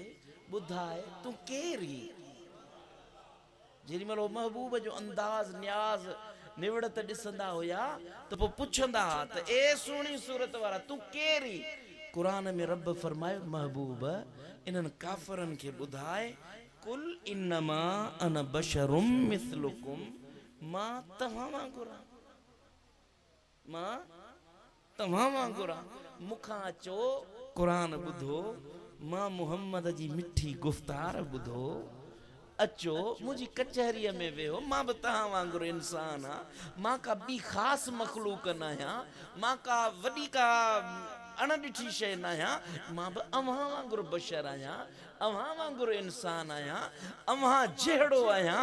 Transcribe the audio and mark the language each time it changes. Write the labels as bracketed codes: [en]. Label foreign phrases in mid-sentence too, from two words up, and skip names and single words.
[sd] ॿुधाए तूं केरु? जेॾी महिल महबूब जो अंदाज़ न्याज़ निवड़त ॾिसंदा हुया त पोइ पुछंदा त ए सुहिणी सूरत वारा तूं केरु? क़ुरान में रब फरमायो महबूब इन्हनि काफ़रनि खे ॿुधाए, [ar] قل إنما أنا بشر مثلكم, [sd] मां तव्हां वांगुरु आहियां, मां तव्हां वांगुरु आहियां। मूंखां अचो क़ुरान ॿुधो, मां मुहम्मद जी मिठी गुफ़्तार ॿुधो, अचो मुझी कचहरीअ में वेहो, मां बि तव्हां वांगुरु इंसान आहियां, मां का ॿी ख़ासि मख़लूक न आहियां, मां का वॾी का अणॾिठी शइ न आहियां, मां बि अव्हां वांगुरु बशर आहियां, अव्हां वांगुरु इंसान आहियां, अव्हां जहिड़ो आहियां।